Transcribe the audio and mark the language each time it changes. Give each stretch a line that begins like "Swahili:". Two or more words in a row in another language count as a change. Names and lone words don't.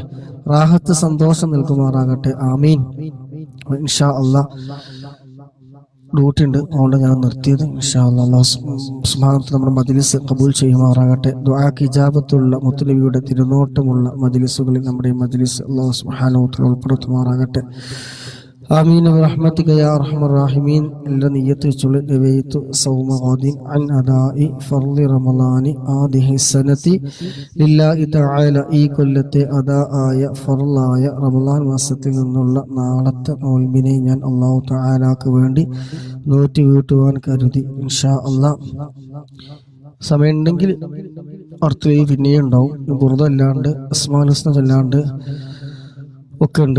Malayalam: റാഹത്ത് സന്തോഷം നൽകുമാറാകട്ടെ. ആമീൻ.
Arabic: إن شاء الله
Malayalam: ഡ്യൂട്ടി ഉണ്ട്, അതുകൊണ്ട് ഞാൻ നിർത്തിയത്.
Arabic: إن شاء الله الله سبحانه وتعالى
Malayalam: നമ്മുടെ മജ്ലിസ് ഖബൂൽ ചെയ്യുമാറാകട്ടെ. ദുആക്ക് ഇജാബത്തുള്ള മുത്തുനബിയുടെ തിരുനോട്ടമുള്ള മജ്ലിസുകളിൽ നമ്മുടെ മജ്ലിസ്
Arabic: الله سبحانه وتعالى
Malayalam: ഉൾപ്പെടുത്തുമാറാകട്ടെ.
Arabic: آمين برحمتك يا أرحم الراحمين. إلا نية نويت صوم غد عن أداء فرض رمضان هذه السنة لله تعالى
Malayalam: ഈ കൊല്ലത്തെ അദാആയ ഫർളായ റമളാൻ മാസത്തിൽ നിന്നുള്ള നാളത്തെ നോൽമ്പിനെ ഞാൻ അല്ലാഹു തആലാക്ക് വേണ്ടി നോറ്റ് വീട്ടുവാൻ കരുതി.
Arabic: إن شاء الله
Malayalam: സമയമുണ്ടെങ്കിൽ അടുത്ത പിന്നെയും ഉണ്ടാവും. ബുർദ അല്ലാണ്ട് അസ്മാഉൽ ഹുസ്ന ചൊല്ലാണ്ട് ഒക്കെ ഉണ്ട്.